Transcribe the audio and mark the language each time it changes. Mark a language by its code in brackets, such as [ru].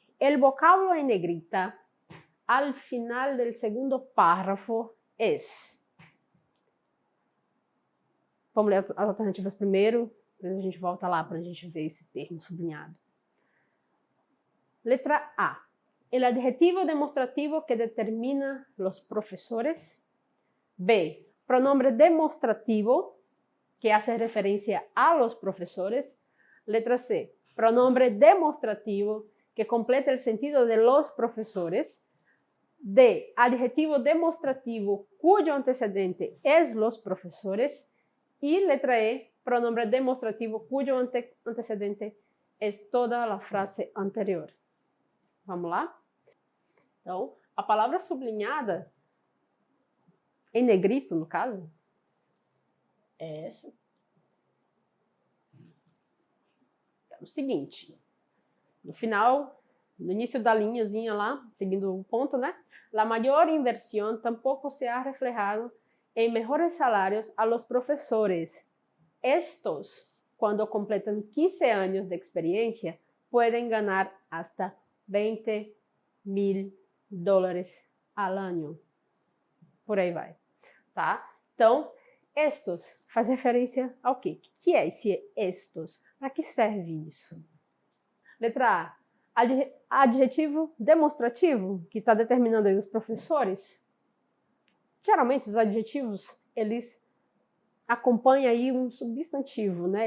[es] El vocablo en negrita al final del segundo párrafo es... [pt] Vamos ler as alternativas primeiro, depois a gente volta lá para a gente ver esse termo sublinhado. Letra A. [es] El adjetivo demostrativo que determina los profesores. B. Pronombre demostrativo que hace referencia a los profesores. Letra C. Pronombre demostrativo que completa el sentido de los profesores. D. Adjetivo demostrativo cuyo antecedente es los profesores. Y letra E. Pronombre demostrativo cuyo antecedente es toda la frase anterior. [pt] Vamos lá? Então, a palavra sublinhada, em negrito, no caso, é essa. É o seguinte, no final, no início da linhazinha lá, seguindo o ponto, né? [es] La mayor inversión tampoco se ha reflejado en mejores salarios a los profesores. Estos, cuando completan 15 años de experiencia, pueden ganar hasta $20,000 al año. [pt] Por aí vai, tá? Então, estos faz referência ao quê? O que é esse estos? Para que serve isso? Letra A. Adjetivo demonstrativo, que está determinando aí os professores. Geralmente, os adjetivos, eles acompanham aí um substantivo, né?